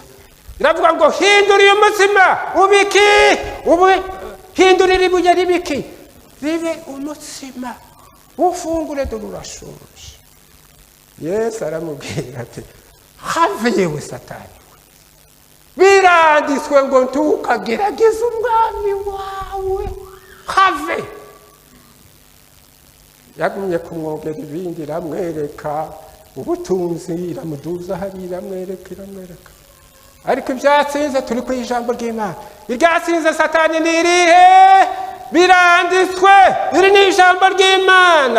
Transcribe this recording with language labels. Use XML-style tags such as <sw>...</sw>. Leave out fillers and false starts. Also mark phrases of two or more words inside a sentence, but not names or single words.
<rn>iravuga ngo hinduriye umutsima hindurira ibuye ribiki ribe umutsima, ufungure dore urashonje. Yesu aramubwira ati have yewe Satani, biranditswe ngo ntukagerageze umwami wawe. have. yagumye kumwogera ibindi, iramwereka ubutunzi, iramuduza hari, iramwereka. ariko ibyatsinze turi ku ijambo ry'Imana. iryatsinze Satani ni irihe? biranditswe. iri ni ijambo ry'Imana.</rn>